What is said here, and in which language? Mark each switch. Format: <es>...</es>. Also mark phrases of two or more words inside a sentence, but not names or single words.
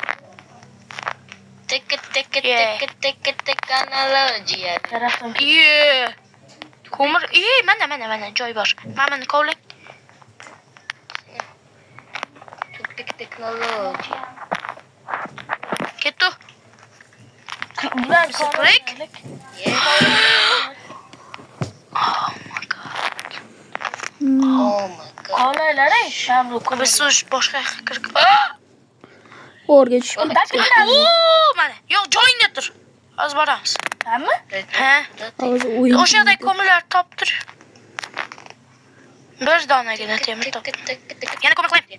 <uz>Tek analogiya. Iye. Ko'mir, mana joy bor. Mana buni kovlang. Teknologiya. Ketdi.</uz> <en>Mr. Break? Oh my god.</en> <uz>Qolinglar, biz boshqa kirib. O'rga tushib ketdi. Mana, yo'q, joyingda tur. Hozir boramiz. Ha? Hozir o'yin. O'sha yerda ko'mirlar toptir. Bir donagina temir top. Yana ko'mir qo'ying.</uz>